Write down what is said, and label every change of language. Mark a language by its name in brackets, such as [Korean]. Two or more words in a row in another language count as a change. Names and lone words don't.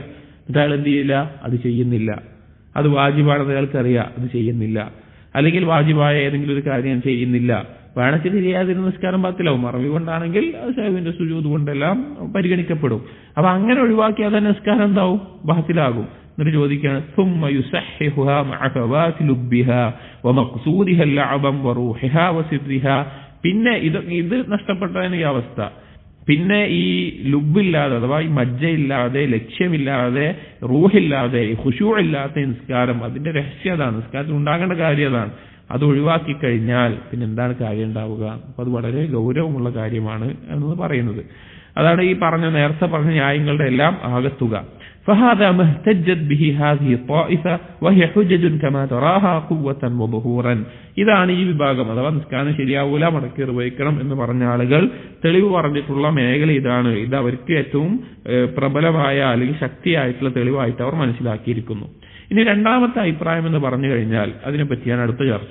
[Malayalam] എന്നിട്ട് അയാൾ എന്ത് ചെയ്യില്ല, അത് ചെയ്യുന്നില്ല. അത് വാജിബാണെന്ന് അയാൾക്കറിയാം, അത് ചെയ്യുന്നില്ല. അല്ലെങ്കിൽ വാജിബായ ഏതെങ്കിലും ഒരു കാര്യം ചെയ്യുന്നില്ല, വേണത്തിൽ ചെയ്യാതിരുന്ന നിസ്കാരം ബാത്തിലാവും. മറവി കൊണ്ടാണെങ്കിൽ സഹവിന്റെ സുജൂദ് കൊണ്ടെല്ലാം പരിഗണിക്കപ്പെടും. അപ്പൊ അങ്ങനെ ഒഴിവാക്കിയാൽ തന്നെ നിസ്കാരം എന്താവും, ബാത്തിലാകും. എന്നിട്ട് ചോദിക്കുകയാണ് [Arabic] ثم يصححها مع ثبات لبها ومقصودها اللعب وروحها وسرها, [Malayalam] പിന്നെ ഇത് നഷ്ടപ്പെട്ടതിന് ഈ അവസ്ഥ, പിന്നെ ഈ ലുബില്ലാതെ അഥവാ ഈ മജ്ജയില്ലാതെ, ലക്ഷ്യമില്ലാതെ, റൂഹില്ലാതെ, ഖുശൂ ഇല്ലാത്ത നിസ്കാരം, അതിന്റെ രഹസ്യം അതാണ്, നിസ്കാരത്തിൽ ഉണ്ടാകേണ്ട കാര്യം അതാണ്. അത് ഒഴിവാക്കി കഴിഞ്ഞാൽ പിന്നെ എന്താണ് കാര്യം ഉണ്ടാവുക? അപ്പൊ അത് വളരെ ഗൗരവമുള്ള കാര്യമാണ് എന്ന് പറയുന്നത്. അതാണ് ഈ നേരത്തെ പറഞ്ഞ ന്യായങ്ങളുടെ എല്ലാം ആകത്തുക. [Arabic] فهذا ما احتجت به هذه الطائفة وهي حجج كما تراها قوة وظهورا. [Malayalam] ഇതാണ് ഈ വിഭാഗം, അഥവാ നിസ്കാരം ശരിയാവൂല, മടക്കി നിർവഹിക്കണം എന്ന് പറഞ്ഞ ആളുകൾ തെളിവ് പറഞ്ഞിട്ടുള്ള മേഖല ഇതാണ്. ഇത് അവർക്ക് ഏറ്റവും പ്രബലമായ അല്ലെങ്കിൽ ശക്തിയായിട്ടുള്ള തെളിവായിട്ട് അവർ മനസ്സിലാക്കിയിരിക്കുന്നു. ഇനി രണ്ടാമത്തെ അഭിപ്രായം എന്ന് പറഞ്ഞു കഴിഞ്ഞാൽ അതിനെപ്പറ്റിയാണ് അടുത്ത ചർച്ച.